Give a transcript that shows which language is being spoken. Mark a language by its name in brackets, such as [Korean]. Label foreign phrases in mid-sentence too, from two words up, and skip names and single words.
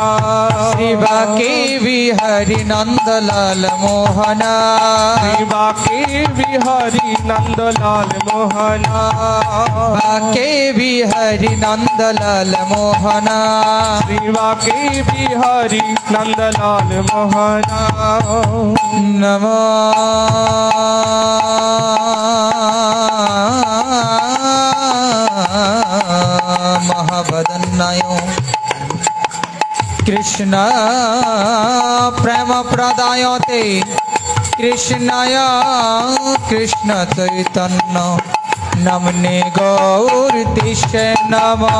[Hindi] श्री बाके बिहारी नंदलाल मोहना श्री बाके बिहारी नंदलाल मोहना बाके बिहारी नंदलाल मोहना श्री बाके बिहारी नंदलाल मोहना [Sanskrit] नमो महावदन्नाय कृष्ण प्रेम प्रदायते कृष्णाय कृष्ण चैतन्य नमने गौरतिशे नमः